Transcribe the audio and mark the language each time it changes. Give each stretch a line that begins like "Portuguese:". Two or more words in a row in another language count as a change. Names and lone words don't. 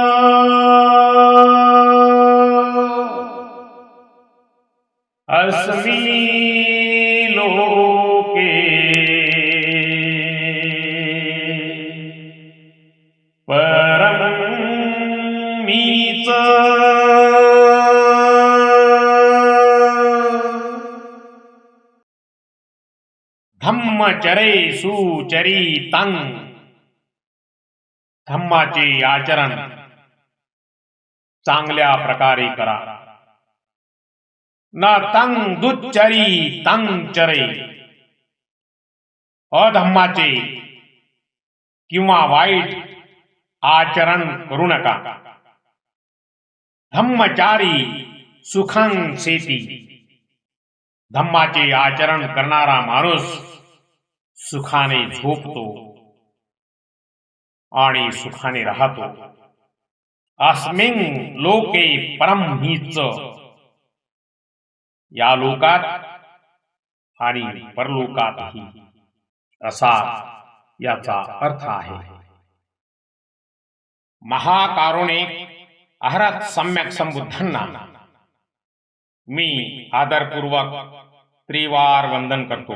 Pali: अस्मि लोके परमीच धम्मचरे सुचरितं
Marathi: धम्माचे आचरण चांगल्या प्रकारे करा.
Pali: न तं दुच्चरितं चरे
Marathi: अधम्माचे किंवा वाईट आचरण करू नका.
Pali: धम्मचारी सुखं सेति
Marathi: धम्माचे आचरण करणारा माणूस सुखाने झोपतो आणि सुखाने राहतो.
Pali: अस्मिन लोके परमहीच
Marathi: या लोकात आणि परलोकातही असा याचा अर्थ आहे. महाकारुणिक अहरत सम्यक संबुद्धांना मी आदरपूर्वक त्रिवार वंदन करतो.